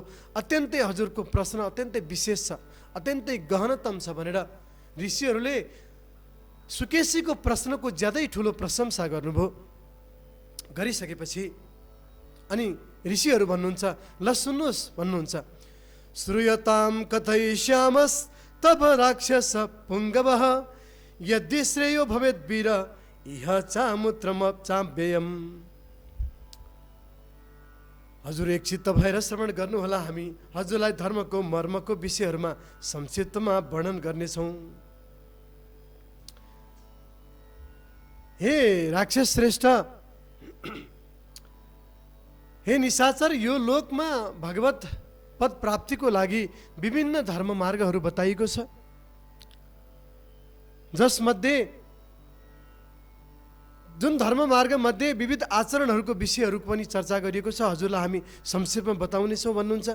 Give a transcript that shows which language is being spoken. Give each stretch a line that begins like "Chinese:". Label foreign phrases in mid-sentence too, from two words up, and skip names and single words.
Nepali: अत्यन्तै हजुरको प्रश्न अत्यन्तै विशेष छ, अत्यन्तै गहनतम छ भनेर ऋषिहरूले सुकेशीको प्रश्नको ज्यादै ठुलो प्रशंसा गर्नुभयो। गरिसकेपछि अनि ऋषिहरू भन्नुहुन्छ, ल सुन्नुहोस् भन्नुहुन्छ,
Sanskrit: श्रूयताम कथयिष्यामस् तब राक्षस पुङ्गवः यदि श्रेयो भवेत् वीर इह चामुत्रमचाव्ययम्।
Nepali: हजुर एकचित्त भएर श्रवण गर्नुहोला, हामी हजुरलाई धर्मको मर्मको विषयहरूमा संक्षिप्तमा वर्णन गर्नेछौँ। हे राक्षस श्रेष्ठ, हे निशाचर, यो लोकमा भगवत पद प्राप्तिको लागि विभिन्न धर्म मार्गहरू बताइएको छ, जसमध्ये जुन धर्म मार्ग मध्ये विविध आचरणहरूको विषयहरू पनि चर्चा गरिएको छ, हजुरलाई हामी संक्षेपमा बताउनेछौँ भन्नुहुन्छ।